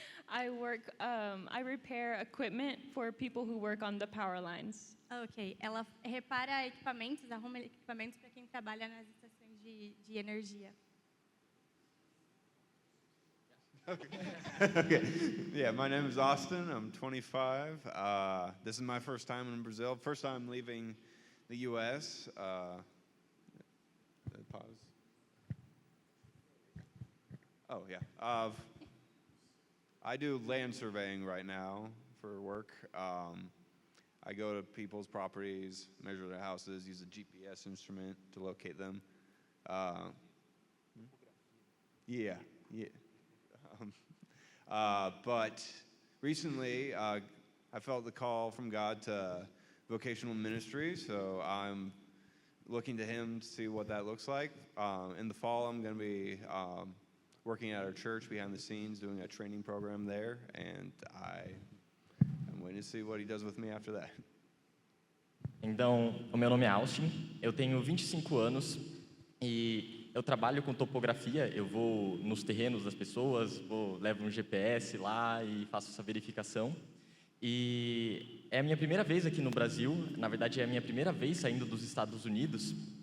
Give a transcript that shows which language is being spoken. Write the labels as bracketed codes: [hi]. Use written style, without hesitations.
[en] I repair equipment for people who work on the power lines. [pt] Ok, ela repara equipamentos, arruma equipamentos para quem trabalha nas estações de energia. [en] Okay. Yeah, my name is Austin. I'm 25. This is my first time in Brazil. First time leaving the U.S. Pause. Oh, yeah. I do land surveying right now for work. I go to people's properties, measure their houses, use a GPS instrument to locate them. Yeah, yeah. But recently, I felt the call from God to vocational ministry, so I'm looking to Him to see what that looks like. In the fall, I'm going to be working at our church behind the scenes, doing a training program there, and I'm waiting to see what He does with me after that. [pt] Então, o meu nome é Austin, eu tenho 25 anos e eu trabalho com topografia. Eu vou nos terrenos das pessoas, levo um GPS lá e faço essa verificação. E é a minha primeira vez aqui no Brasil, na verdade é a minha primeira vez saindo dos Estados Unidos.